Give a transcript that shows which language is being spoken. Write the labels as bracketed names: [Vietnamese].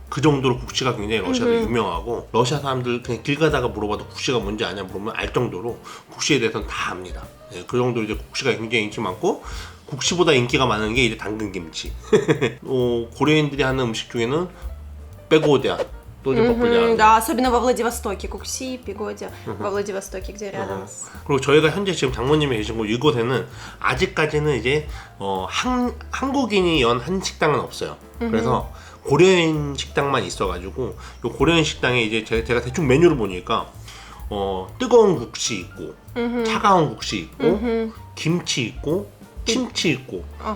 [Korean] 그 정도로 국시가 굉장히 러시아도 유명하고, 러시아 사람들 그냥 길 가다가 물어봐도 국시가 뭔지 아냐 물으면 알 정도로 국시에 대해서는 다 압니다. 예, 그 정도로 이제 국시가 굉장히 인기 많고, 국시보다 인기가 많은 게 이제 당근김치. 고려인들이 하는 음식 중에는 빼고디아, [Russian] тоже популярно. Да, особенно во Владивостоке. Кукси, Пегодя. Во Владивостоке, где рядом с... [Korean] 그리고 저희가 현재 지금 장모님이 계신 곳 이곳에는 아직까지는 이제 한국인이 연 한 식당은 없어요. 그래서 고려인 식당만 있어가지고, 요 고려인 식당에 이제 제가 대충 메뉴를 보니까 뜨거운 국시 있고, 차가운 국시 있고, 김치 있고, 침치 있고.